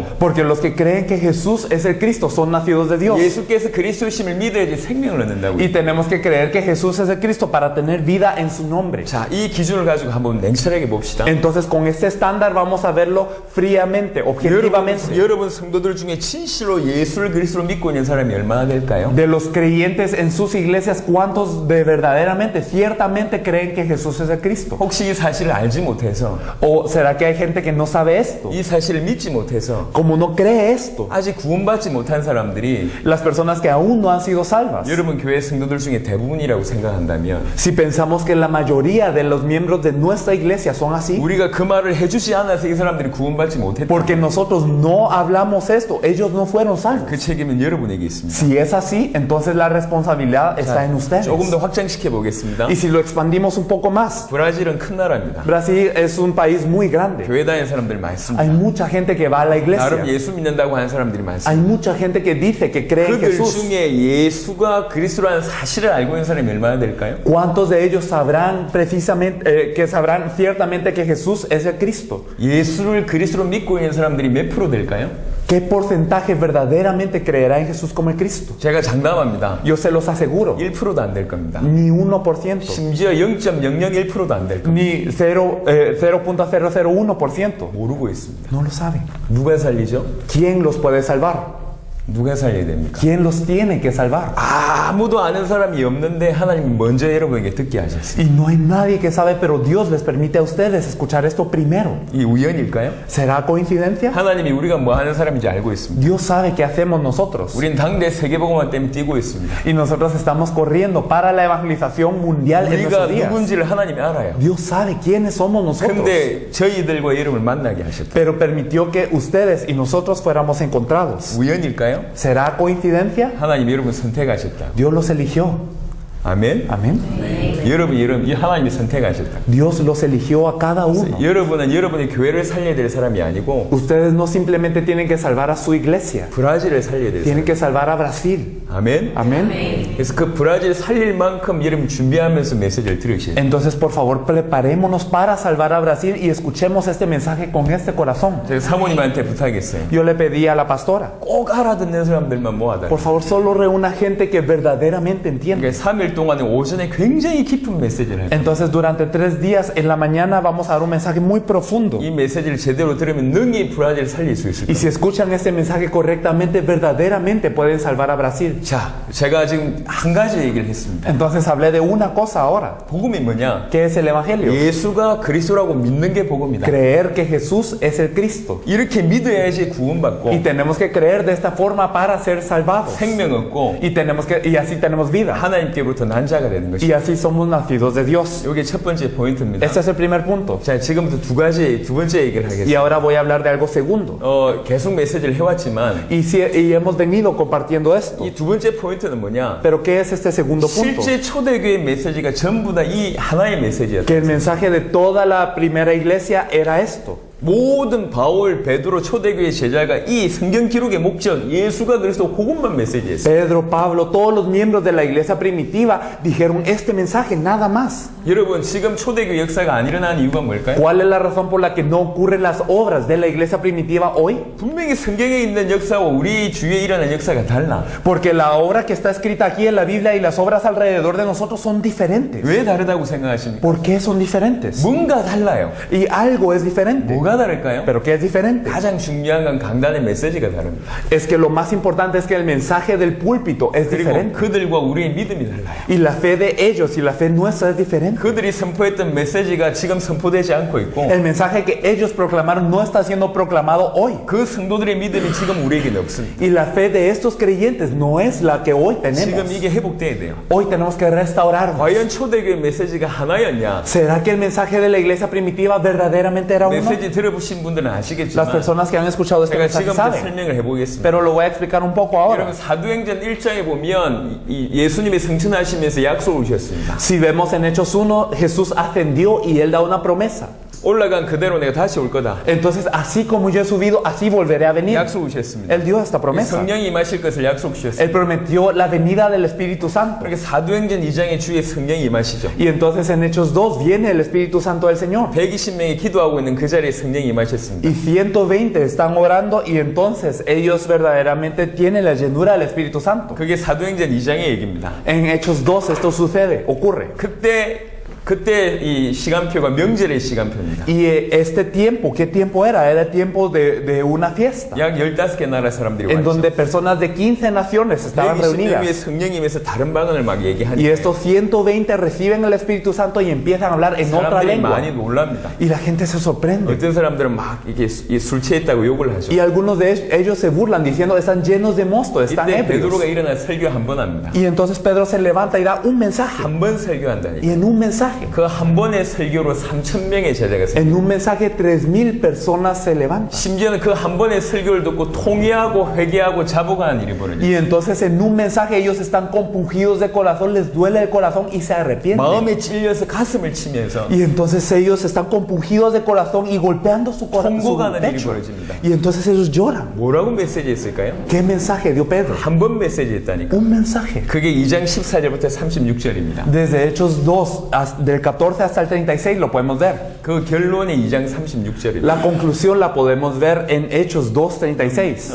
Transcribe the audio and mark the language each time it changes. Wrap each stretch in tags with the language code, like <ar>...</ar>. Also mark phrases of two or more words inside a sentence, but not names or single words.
<es>Porque los que creen que Jesús es el Cristo son nacidos de Dios.</es> <ko>예수께서 그리스도이심을 믿어야지 생명을 얻는다고.</ko> <es>Y tenemos que creer que Jesús es el Cristo para tener vida en su nombre.</es> <ko>자, 이 기준을 가지고 한번 냉철하게 봅시다.</ko> <es>Entonces con este estándar vamos a verlo fríamente, objetivamente.</es> <ko>여러분 성도들 중에 진실로 예수를 그리스도로 믿고 있는 사람이 얼마나 될까요?</ko> <es>De los creyentes en sus iglesias, ¿cuántos de verdaderamente, ciertamente creen que Jesús es el Cristo?</es> <ko>혹시 이 사실을 알지 못해서</ko> <es>¿O será que hay gente que no sabe esto?</es> <ko>이 사실을 믿지 못해서</ko> <es>Como no cree esto,</es> <ko>아직 구원받지 못한 사람들이</ko> <es>las personas que aún no han sido salvas.</es> <ko>여러분 교회 성도들 중에 대부분이라고 생각한다면</ko> <es>Si pensamos que la mayoría de los miembros de nuestra iglesia son así,</es> <ko>우리가 그 말을 해주지 않아서 이 사람들이 구원받지 못했다.</ko> <es>porque nosotros no hablamos esto, ellos no fueron salvos.</es> <ko>그 책임은 여러분에게 있습니다.</ko> <es>Si es así, entonces la responsabilidad está en ustedes.</es> <ko>조금 더 확장시켜 보겠습니다.</ko> <es>Y si lo expandimos un poco más,</es> <ko>브라질은 큰 나라입니다.</ko> <es>Brasil es un país muy grande.</es> <ko>교회 다니는 사람들 많습니다.</ko> <es>Hay mucha gente que va a la</es> <ko>나름</ko> <es>iglesia.</es> <ko>예수 믿는다고 하는 사람들이</ko> <es>Hay</es> <ko>많습니다.</ko> <es>mucha gente que dice que cree en</es> <ko>그들</ko> <es>Jesús.</es> <ko>중에 예수가 그리스도라는 사실을 알고 있는 사람이 얼마나 될까요?</ko> <es>¿Cuántos de ellos sabrán precisamente, que sabrán ciertamente que Jesús es el Cristo?</es> <ko>예수를 그리스도로 믿고 있는 사람들이 몇 프로 될까요?</ko> <es>¿Qué porcentaje verdaderamente creerá en Jesús como el Cristo?</es> <ko>제가 장담합니다.</ko> <es>Yo se los aseguro,</es> <ko>1%도 안 될 겁니다.</ko> <es>ni 1%,</es> <ko>심지어 0.001%도 안 될 겁니다.</ko> <es>ni 0.001%.</es> <ko>모르고 있습니다.</ko> <es>No lo saben.</es> <ko>누가 살리죠?</ko> <es>¿Quién los puede salvar?</es> <ko>누가 살려야 됩니까?</ko> <es>¿Quién los tiene que salvar?</es> <ko>아무도 아는 사람이 없는데 하나님이 먼저 여러분에게 듣게 하셨어요.</ko> <es>Y no hay nadie que sabe, pero Dios les permite a ustedes escuchar esto primero.</es> <ko>이 우연일까요?</ko> <es>¿Será coincidencia?</es> <ko>하나님이 우리가 뭐 하는 사람인지 알고 있습니다.</ko> <es>Dios sabe qué hacemos nosotros.</es> <ko>우린 당대 세계복음화 때문에 뛰고 있습니다.</ko> <es>Y nosotros estamos corriendo para la evangelización mundial en</es> <ko>우리가</ko> <es>nuestros días.</es> <ko>누군지를 하나님이 알아요.</ko> <es>Dios sabe quiénes somos nosotros.</es> <ko>근데 저희들과 여러분을 만나게 하셨다.</ko> <es>Pero permitió que ustedes y nosotros fuéramos encontrados.</es> <ko>우연일까요?</ko> <es>¿Será coincidencia?</es> <ko>하나님이 여러분 선택하셨다.</ko> <es>Dios los eligió.</es> <ko>아멘.</ko> <es>Amén.</es> <ko>여러분 하나님이 선택하셨다.</ko> <es>Dios los eligió a cada uno.</es> <ko>여러분은 여러분의 교회를 살려야 될 사람이 아니고</ko> <es>Ustedes no simplemente tienen que salvar a su iglesia,</es> <ko>브라질을 살려야 될 사람.</ko> <es>tienen que salvar a Brasil.</es> <ko>아멘.</ko> <es>Amén.</es> <ko>그래서 그 브라질 살릴 만큼 여러분 준비하면서 메시지를 들으셔야 돼요.</ko> <es>Entonces, por favor, preparémonos para salvar a Brasil y escuchemos este mensaje con este corazón.</es> <ko>제가 사모님한테 부탁했어요.</ko> <es>Yo le pedí a la pastora,</es> <ko>꼭 알아듣는 사람들만 모아다.</ko> <es>por favor, solo reúna gente que verdaderamente entiende.</es> <ko>그러니까 3일 동안에 오전에 굉장히 깊은 메시지를 해요.</ko> <es>Entonces, durante 3 días en la mañana vamos a dar un mensaje muy profundo.</es> <ko>이 메시지를 제대로 들으면 능히 브라질 살릴 수 있을</ko> <es>Y</es> <ko>거예요.</ko> <es>si escuchan este mensaje correctamente, verdaderamente pueden salvar a Brasil.</es> <ko>자, 제가 지금 한 가지 얘기를 했습니다.</ko> <es>Entonces hablé de una cosa ahora.</es> <ko>복음이 뭐냐?</ko> <es>¿Qué es el Evangelio?</es> <ko>예수가 그리스도라고 믿는 게 복음이다.</ko> <es>Creer que Jesús es el Cristo.</es> <ko>이렇게 믿어야지 구원받고</ko> <es>Y tenemos que creer de esta forma para ser salvados.</es> <ko>생명 얻고</ko> <es>Y así tenemos vida.</es> <ko>하나님께로부터 난 자가 되는</ko> <es>Y</es> <ko>것이다.</ko> <es>así somos nacidos de Dios.</es> <ko>이게 첫 번째 포인트입니다.</ko> <es>Este es el primer punto.</es> <ko>자, 지금부터 두 번째 얘기를</ko> <es>Y</es> <ko>하겠습니다.</ko> <es>ahora voy a hablar de algo segundo.</es> <ko>계속 메시지를 해왔지만</ko> <es>Y hemos venido compartiendo esto.</es> <ko>이 두 번째 포인트는 뭐냐?</ko> <es>Pero ¿qué es este segundo punto?</es> <ko>실제 초대교회 메시지가 전부 다 이 하나의 메시지였다.</ko> <es>Que el mensaje de toda la primera iglesia era esto.</es> <ko>모든 바울, 베드로, 초대교회 제자가 이 성경 기록의 목적, 예수가 그리스도 그것만 메시지했어요.</ko> <es>Pedro, Pablo, todos los miembros de la iglesia primitiva dijeron este mensaje, nada más.</es> <ko>여러분, 지금 초대교회 역사가 안 일어나는 이유가 뭘까요?</ko> <es>¿Cuál es la razón por la que no ocurren las obras de la iglesia primitiva hoy?</es> <ko>분명히 성경에 있는 역사와 우리 주위에 일어나는 역사가 달라.</ko> <es>Porque la obra que está escrita aquí en la Biblia y las obras alrededor de nosotros son diferentes.</es> <ko>왜 다르다고 생각하십니까?</ko> <es>¿Por qué son diferentes?</es> <ko>뭔가 달라요.</ko> <es>Y algo es diferente.</es> <ko>뭐가 뭐가 다를까요?</ko> <es>Pero ¿qué es diferente?</es> <ko>가장 중요한 건 강단의 메시지가 다릅니다.</ko> <es>Es que lo más importante es que el mensaje del púlpito es</es> <ko>그리고</ko> <es>diferente.</es> <ko>그들과 우리의 믿음이 달라요.</ko> <es>Y la fe de ellos y la fe nuestra es diferente.</es> <ko>그들이 선포했던 메시지가 지금 선포되지 않고 있고</ko> <es>El mensaje que ellos proclamaron no está siendo proclamado hoy.</es> <ko>그 성도들의 믿음이 지금 우리에게는 없습니다.</ko> <es>Y la fe de estos creyentes no es la que hoy</es> <ko>지금</ko> <es>tenemos.</es> <ko>이게 회복돼야 돼요.</ko> <es>Hoy tenemos que restaurarnos.</es> <ko>과연 초대교회 메시지가 하나였냐?</ko> <es>¿Será que el mensaje de la iglesia primitiva verdaderamente era uno?</es> <ko>메시지 들어보신 분들은</ko> <es>Las</es> <ko>아시겠지만</ko> <es>personas que han escuchado este</es> <ko>제가</ko> <es>mensaje</es> <ko>지금부터</ko> <es>saben.</es> <ko>설명을 해보겠습니다.</ko> <es>Pero lo voy a explicar un poco ahora.</es> <ko>여러분 사도행전 1장에 보면 예수님이 승천하시면서 약속을 주셨습니다.</ko> <es>Si vemos en Hechos 1, Jesús ascendió y Él da una promesa.</es> <ko>올라간 그대로 내가 다시 올 거다.</ko> <es>Entonces, así como yo he subido, así volveré a venir.</es> <ko>약속을 주셨습니다.</ko> <es>Él dio esta promesa.</es> <ko>성령이 임하실 것을 약속 주셨습니다.</ko> <es>Él prometió la venida del Espíritu Santo.</es> <ko>그러니까 사도행전 2장에 주의 성령이 임하시죠.</ko> <es>Y entonces en Hechos 2 viene el Espíritu Santo del Señor.</es> <ko>120명이 기도하고 있는 그 자리에 성령이 임하셨습니다.</ko> <es>Y 120 están orando y entonces ellos verdaderamente tienen la llenura del Espíritu Santo.</es> <ko>그게 사도행전 2장의 얘기입니다.</ko> <es>En Hechos 2 esto sucede, ocurre.</es> <ko>그때 이 시간표가 명절의 시간표입니다.</ko> <es>Y este tiempo, ¿qué tiempo era? Era tiempo de una fiesta.</es> <ko>약 15개 나라 사람들이</ko> <es>En</es> <ko>왔죠.</ko> <es>donde personas de 15 naciones estaban</es> <ko>120명의</ko> <es>reunidas.</es> <ko>성령님에서 다른 방언을 막</ko> <es>Y</es> <ko>얘기하니까</ko> <es>estos 120 reciben el Espíritu Santo y empiezan a hablar en otra</es> <ko>사람들이</ko> <es>lengua.</es> <ko>많이 놀랍니다.</ko> <es>Y la gente se sorprende.</es> <ko>어떤 사람들은 막 이게 술 취했다고 욕을 하죠.</ko> <es>Y algunos de ellos se burlan diciendo están llenos de mosto, están</es> <ko>이때</ko> <es>ebrios.</es> <ko>베드로가 일어나 설교 한 번 합니다.</ko> <es>Y entonces Pedro se levanta y da un mensaje.</es> <ko>한 번 설교한다니까.</ko> <es>Y en un mensaje,</es> <ko>그 한 번의 설교로 3,000명의 제자가 생겨요.</ko> <es>en un mensaje 3,000 personas se levantan.</es> <ko>심지어는 그 한 번의 설교를 듣고 통회하고 회개하고 자복하는 일이 벌어져요.</ko> <es>Y entonces en un mensaje ellos están compungidos de corazón, les duele el corazón y se arrepienten.</es> <ko>마음에 찔려서 가슴을 치면서</ko> <es>Y entonces ellos están compungidos de corazón y golpeando su corazón, su</es> <ko>통곡하는 일이</ko> <es>pecho.</es> <ko>벌어집니다.</ko> <es>Y entonces ellos lloran.</es> <ko>뭐라고 메시지했을까요?</ko> <es>¿Qué mensaje dio Pedro?</es> <ko>한 번 메시지했다니까.</ko> <es>Un mensaje.</es> <ko>그게 2장 14절부터 36절입니다.</ko> <es>Desde Hechos 2, del 14 hasta el 36 lo podemos ver.</es> <ko>그 결론이 2장 36절입니다.</ko> <es>La conclusión la podemos ver en Hechos 2:36.</es>